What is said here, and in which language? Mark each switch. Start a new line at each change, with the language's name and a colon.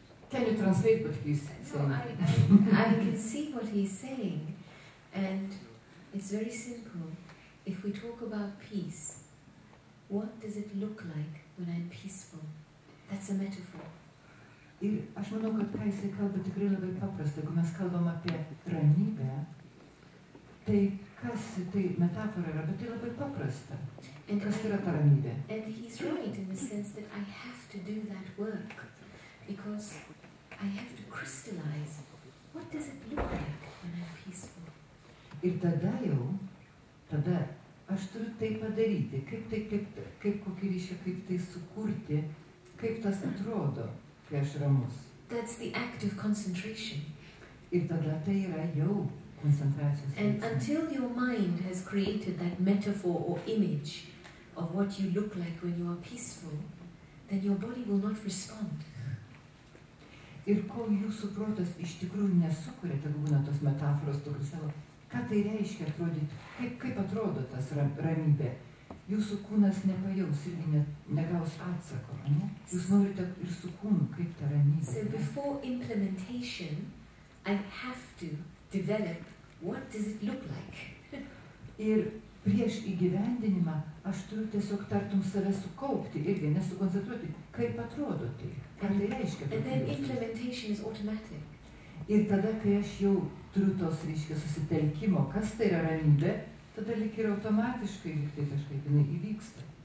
English: Can you translate what he's saying? No, I can see what he's saying, and it's very simple. If we talk about peace, what does it look like when I'm peaceful? That's a metaphor.
Lithuanian: Ir aš manau, kad ką jisai kalba tikrai labai paprasta. Jeigu mes kalbam apie ramybę, tai kas tai metafora yra, bet tai labai paprasta. Kas yra ta ramybė?
English: And he's right in the sense that I have to do that work because I have to crystallize. What does it look like when I'm peaceful?
Lithuanian: Ir tada aš turiu tai padaryti, kaip kokį ryšį, kaip tai sukurti, kaip tas atrodo, kai aš ramus.
English: That's the act of concentration.
Lithuanian: Ir tada tai yra jau koncentracijos.
English: And until your mind has created that metaphor or image of what you look like when you are peaceful, then your body will not respond.
Lithuanian: Ir kol jūsų protas iš tikrųjų nesukuria, tai būna tos metaforos, tokius savo, ką tai reiškia atrodyti, kaip atrodo tas ramybė. Jūsų kūnas nepajaus irgi negaus atsako, ne? Jūs norite ir su kūnu, kaip ta ramybė.
English: So before implementation, I have to develop what does it look like.
Lithuanian: Ir prieš įgyvendinimą aš turiu tiesiog tartum save sukaupti irgi, nesukoncentruoti, kaip atrodo tai, ką tai reiškia.
English: And then implementation is automatic.
Lithuanian: Ir tada, kai aš jau turiu tos, reiškia, susitelkimo, kas tai yra ramybė, tada lyg ir automatiškai, lyg tai kažkaip jinai įvyksta.